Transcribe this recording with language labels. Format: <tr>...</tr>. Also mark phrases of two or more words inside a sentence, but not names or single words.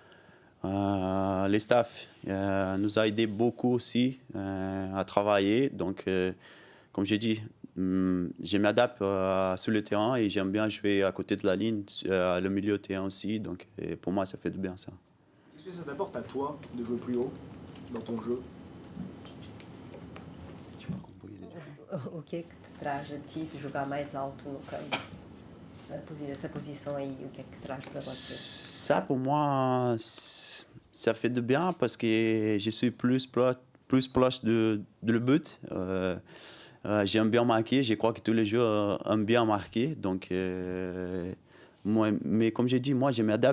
<fr>Les staffs nous a aidé beaucoup aussi à travailler. Donc, comme j'ai dit, je m'adapte sur le terrain et j'aime bien jouer à côté de la ligne, le milieu de terrain aussi. Donc, pour moi, ça fait du bien ça. Est-ce que ça t'apporte à toi de jouer plus haut dans ton jeu?</fr> <pt>O que é que te traz a ti de jogar mais alto no campo? Essa posição aí, o que é que traz para você?</pt> <fr>Ça, pour moi, ça fait du bien parce que je suis plus proche de le but. J'aime bien marquer. Je crois que tous les joueurs aiment bien marquer. Donc, mais comme j'ai dit, moi, je m'adapte.</fr>